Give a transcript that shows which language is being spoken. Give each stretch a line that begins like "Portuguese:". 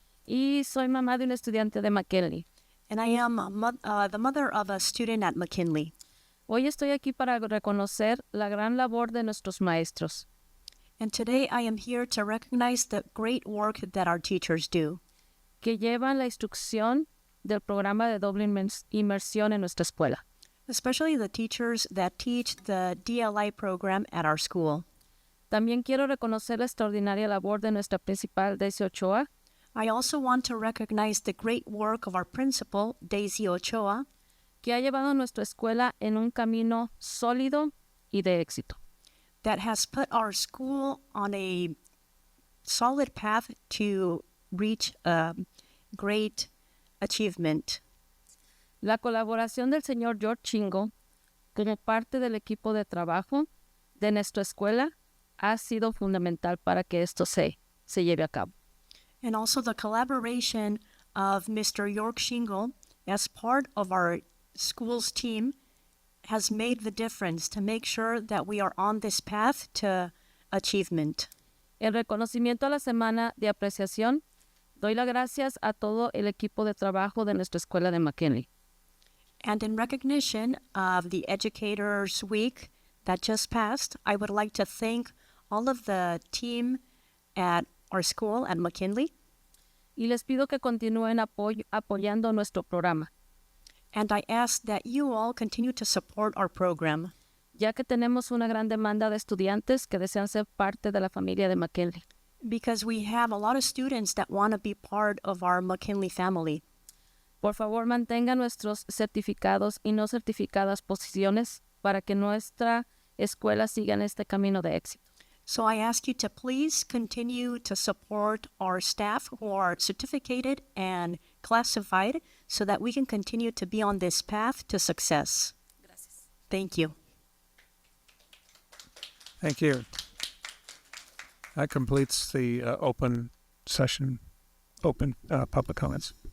Spanish: y soy mamá de un estudiante de McKinley.
English: and I am the mother of a student at McKinley.
Spanish: Hoy estoy aquí para reconocer la gran labor de nuestros maestros.
English: And today I am here to recognize the great work that our teachers do,
Spanish: que llevan la instrucción del programa de doble inmersión en nuestra escuela.
English: especially the teachers that teach the DLI program at our school.
Spanish: También quiero reconocer la extraordinaria labor de nuestra principal, Daisy Ochoa,
English: I also want to recognize the great work of our principal, Daisy Ochoa,
Spanish: que ha llevado nuestra escuela en un camino sólido y de éxito.
English: that has put our school on a solid path to reach a great achievement.
Spanish: La colaboración del señor George Chingo como parte del equipo de trabajo de nuestra escuela ha sido fundamental para que esto se lleve a cabo.
English: And also the collaboration of Mr. York Shingle as part of our school's team has made the difference to make sure that we are on this path to achievement.
Spanish: En reconocimiento a la semana de apreciación, doy las gracias a todo el equipo de trabajo de nuestra escuela de McKinley.
English: And in recognition of the Educators Week that just passed, I would like to thank all of the team at our school at McKinley.
Spanish: Y les pido que continúen apoyando nuestro programa,
English: And I ask that you all continue to support our program,
Spanish: ya que tenemos una gran demanda de estudiantes que desean ser parte de la familia de McKinley.
English: because we have a lot of students that want to be part of our McKinley family.
Spanish: Por favor, mantengan nuestros certificados y no certificadas posiciones para que nuestra escuela siga en este camino de éxito.
English: So I ask you to please continue to support our staff who are certificated and classified so that we can continue to be on this path to success.
Spanish: Gracias.
English: Thank you. Thank you. That completes the open session, public comments.